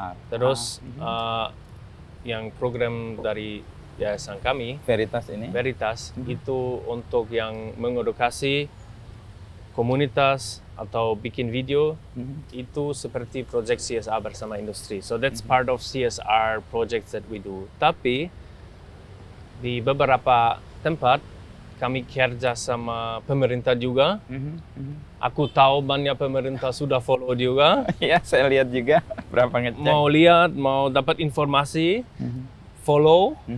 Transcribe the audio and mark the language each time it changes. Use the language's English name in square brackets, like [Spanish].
[Indonesian] Terus yang program dari yayasan kami, Veritas itu untuk yang mengedukasi komunitas atau bikin video, itu seperti project CSR bersama industri. [English] So that's part of CSR projects that we do. [Indonesian] Tapi di beberapa tempat kami kerja sama pemerintah juga. Aku tahu banyak pemerintah sudah follow juga. Ya, saya lihat juga berapa ngecek. Mau lihat, mau dapat informasi, follow.